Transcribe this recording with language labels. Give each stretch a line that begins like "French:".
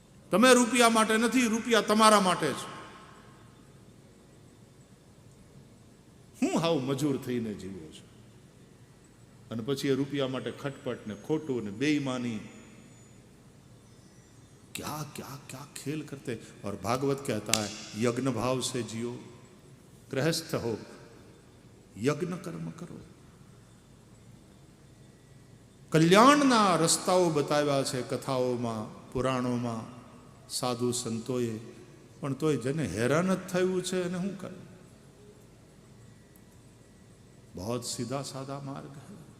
Gujarati: તમે રૂપિયા માટે નથી, રૂપિયા તમારા માટે છે. હું હાવ મજૂર થઈને જીવો છું અને પછી એ રૂપિયા માટે ખટપટ ને ખોટું ને બેઈમાની
Hindi: क्या क्या क्या खेल करते. और भागवत कहता है यज्ञ भाव से जियो, गृहस्थ हो यज्ञ कर्म करो.
Gujarati: કલ્યાણના રસ્તાઓ બતાવ્યા છે કથાઓમાં, પુરાણોમાં, સાધુ સંતોએ, પણ તોય જેને હેરાન જ થયું છે એને શું કરે.
Hindi: बहुत सीधा साधा मार्ग है.